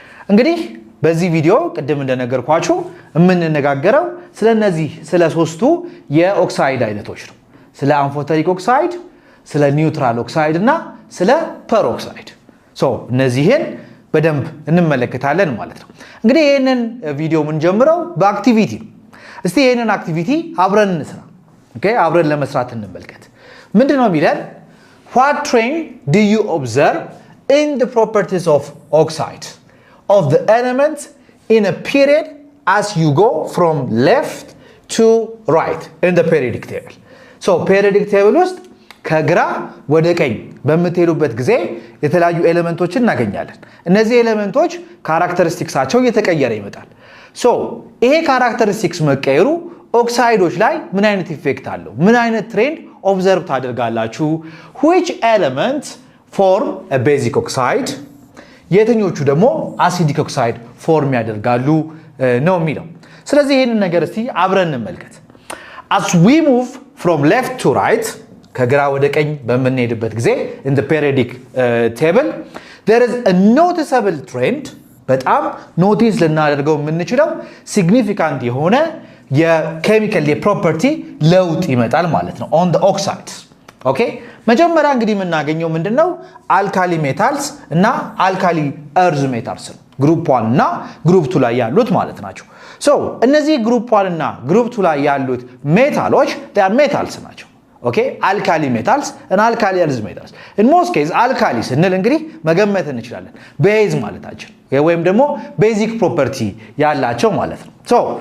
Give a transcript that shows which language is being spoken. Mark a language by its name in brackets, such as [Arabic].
[Amharic] እንግዲህ በዚህ ቪዲዮ ቅድም እንደነገርኳችሁ የምንነጋገረው ስለነዚህ ስለ ሶስቱ የኦክሳይድ አይነቶች ነው። ስለ አምፎተሪክ ኦክሳይድ፣ ስለ ኒውትራል ኦክሳይድ እና ስለ ፐሮክሳይድ። ሶ እነዚህን በደንብ እንመለከታለን ማለት ነው። እንግዲህ ይሄንን ቪዲዮ ምን ጀምረው በአክቲቪቲ ነው። እስቲ ይሄንን አክቲቪቲ አብረን እንስራ። ኦኬ አብረን ለመስራት እንመልከት። ምንድነው የሚለን? [English] What trend do you observe in the properties of oxide of the elements in a period as you go from left to right in the periodic table? [Amharic] So periodic table ውስጥ ከግራ ወደ ቀኝ በመተሄዱበት ጊዜ የተለያዩ ኤሌመንቶችን እናገኛለን። እነዚህ ኤሌመንቶች ካራክተሪስቲክሳቸው እየተቀየረ ይመጣል። ሶ ይሄ ካራክተሪስቲክስ መቀየሩ ኦክሳይዶች ላይ ምን አይነት ኢፌክት አለው? ምን አይነት ትሬንድ ኦብዘርቭ ታደርጋላችሁ? [English] which elements form a basic oxide [Amharic] የትኞቹ ደግሞ አሲዲክ ኦክሳይድ ፎርም ያደርጋሉ ነው የሚለው። ስለዚህ ይሄንን ነገር እስቲ አብረን እንመልከት። [English] as we move from left to right [Amharic] ከግራ ወደ ቀኝ በመነሄድበት ጊዜ [English] in the periodic table there is a noticeable trend [Amharic] በጣም ኖቲስ ልናደርገው የምንችለው ሲግኒፊካንት የሆነ የኬሚካል የፕሮፐርቲ ለውጥ ይመጣል ማለት ነው [English] on the oxides [Amharic] ኦኬ መጀመሪያ እንግዲህ የምናገኘው ምንድነው አልካሊ ሜታልስ እና አልካሊ እርዝ ሜታልስ ግሩፕ 1 እና ግሩፕ 2 ላይ ያሉት ማለት ናቸው ሶ እነዚህ ግሩፕ 1 እና ግሩፕ 2 ላይ ያሉት ሜታሎች [English] they are metals [Amharic] ናቸው ኦኬ አልካሊ ሜታልስ እና አልካሊ እርዝ ሜታልስ [English] in most case [Amharic] አልካሊ ስንል እንግዲህ መገመት እንችላለን ቤዝ ማለታችን ወይም ደግሞ ቤዚክ ፕሮፐርቲ ያላቸው ማለት ነው so